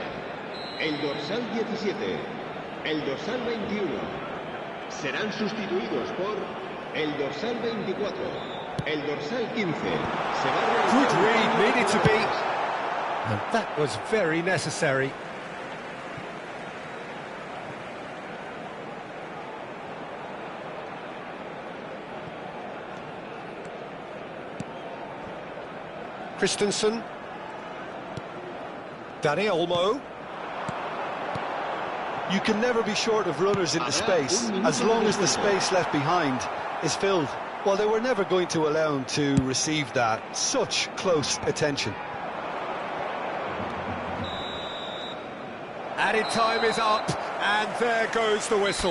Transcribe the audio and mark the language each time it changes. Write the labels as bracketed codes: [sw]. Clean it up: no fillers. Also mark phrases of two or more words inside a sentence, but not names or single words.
[es] El dorsal 17, el dorsal 21. Serán sustituidos por el dorsal 24, el dorsal 15. [en] Good read, needed to be. And that was very necessary. Christensen. Dani Olmo. You can never be short of runners into space, as long as the space left behind is filled. Well, they were never going to allow him to receive that. Such close attention. Added time is up, and there goes the whistle.